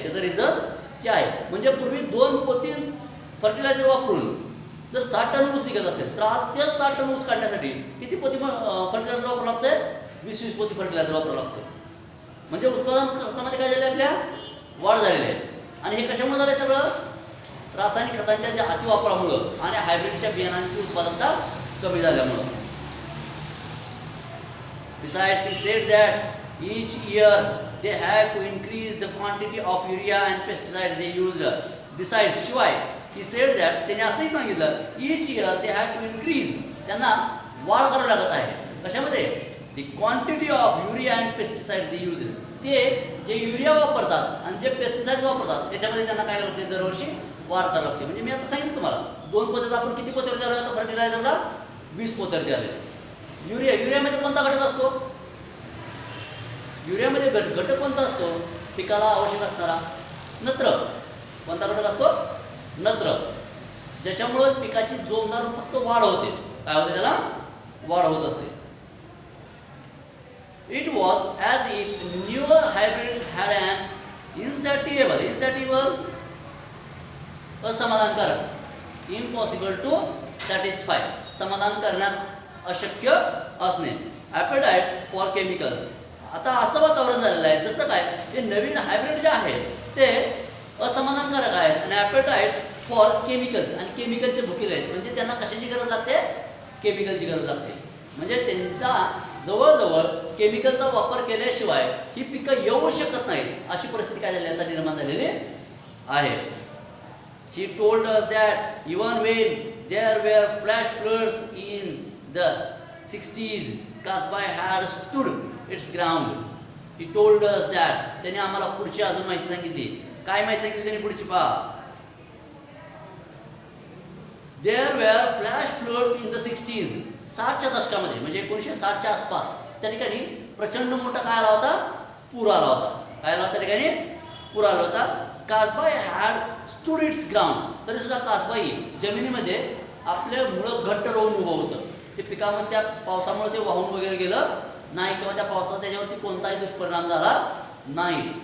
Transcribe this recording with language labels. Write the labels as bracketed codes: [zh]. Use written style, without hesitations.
[mr] त्याचं रिझल्ट काय आहे, म्हणजे पूर्वी 2 पोती फर्टिलायझर वापरून जर 60 टन ऊस निघत असेल तर आज तेच 60 टन ऊस काढण्यासाठी किती पोती फर्टिलायझर वापरावं लागतंय, 20-20 पोती फर्टिलायझर वापरावं लागतं. म्हणजे उत्पादन खर्चामध्ये काय झालं, आपल्या वाढ झालेली आहे. आणि हे कशामुळे झालं सगळं, रासायनिक खतांच्या ज्या अतिवापरामुळं आणि हायब्रिडच्या बियाणांची उत्पादकता कमी झाल्यामुळं. [en] Besides, he said that each year they had to increase the quantity of urea and pesticides they used. Besides, [mr] शिवाय [en] he said that [mr] त्यांनी असंही सांगितलं, [en] each year they had to increase, [mr] त्यांना वाढ करावी लागत आहे. कशामध्ये, [en] the quantity of urea and pesticides they used. [mr] ते जे युरिया वापरतात आणि जे पेस्टिसाइड वापरतात त्याच्यामध्ये त्यांना काय लागते, दरवर्षी वाढ करावी लागते. म्हणजे मी आता सांगितलं तुम्हाला 2 पोत्यात आपण किती पोत्यावरती आलो आता फर्टिलायझरला, 20 पोत्यावरती आले. युरियामध्ये कोणता घटक असतो, युरियामध्ये घटक कोणता असतो, पिकाला आवश्यक असणारा नत्र. कोणता घटक असतो, नत्र, ज्याच्यामुळे पिकाची जोमदार फक्त वाढ होते. काय होते, त्याला वाढ होत असते. [en] It was as if newer hybrids had an insatiable [mr] असमाधानकारक, [en] impossible to satisfy, [mr] समाधान करण्यास अशक्य असणे, [en] Appetite for chemicals. [mr] आता असं वातावरण झालेलं आहे जसं काय, हे नवीन हायब्रिड जे आहेत ते असमाधानकारक आहेत आणि [en] appetite for chemicals, [mr] आणि केमिकलचे भुकेले आहेत. म्हणजे त्यांना कशाची गरज लागते, केमिकलची गरज लागते. म्हणजे त्यांचा जवळजवळ केमिकलचा वापर केल्याशिवाय ही पिकं येऊ शकत नाहीत, अशी परिस्थिती काय झाली आता निर्माण झालेली आहे. [en] He told us that even when there were flash floods in the 60s, Kasbai had stood its ground. He told us that, [mr] त्याने आम्हाला पुढची अजून माहिती सांगितली. काय माहिती सांगितली त्यांनी पुढची पहा. [en] There were flash floods in the 60s. [mr] 60च्या दशकामध्ये म्हणजे 1960च्या आसपास त्या ठिकाणी प्रचंड मोठा काय आला होता, पूर आला होता. काय आला होता त्या ठिकाणी, पूर आला होता. कासबाई [en] had stood its ground, [mr] तरी सुद्धा कासबाई जमिनीमध्ये आपले मुळं घट्ट रोवून उभं होतं. ते पिकामध्ये त्या पावसामुळे ते वाहून वगैरे गेलं नाही, किंवा त्या पावसाचा त्याच्यावरती कोणताही दुष्परिणाम झाला नाही.